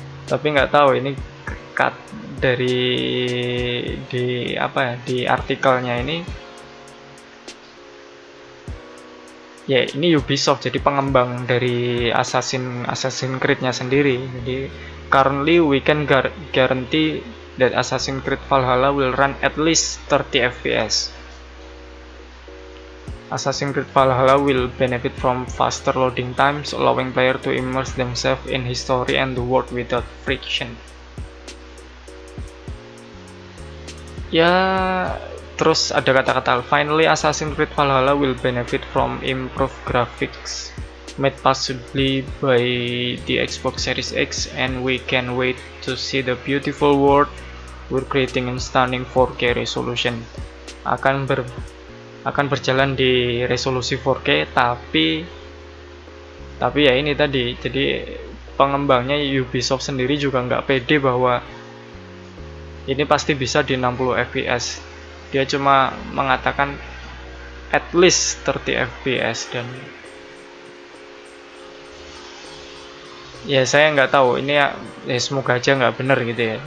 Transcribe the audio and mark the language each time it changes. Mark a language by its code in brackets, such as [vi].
[id] Tapi nggak tahu ini cut dari di artikelnya ini. Ya ini Ubisoft, jadi pengembang dari Assassin's Creed-nya sendiri. [en] Jadi currently we can guarantee that Assassin's Creed Valhalla will run at least 30 fps. Assassin's Creed Valhalla will benefit from faster loading times, allowing players to immerse themselves in history and the world without friction. [id] Ya, terus ada kata-kata, [en] finally Assassin's Creed Valhalla will benefit from improved graphics made possibly by the Xbox Series X, and we can wait to see the beautiful world we're creating in stunning 4K resolution. [id] Akan berjalan di resolusi 4K, tapi ya ini tadi, jadi pengembangnya Ubisoft sendiri juga nggak pede bahwa ini pasti bisa di 60 fps. Dia cuma mengatakan [en] at least 30 fps, [id] dan ya saya nggak tahu ini ya semoga aja nggak bener gitu ya.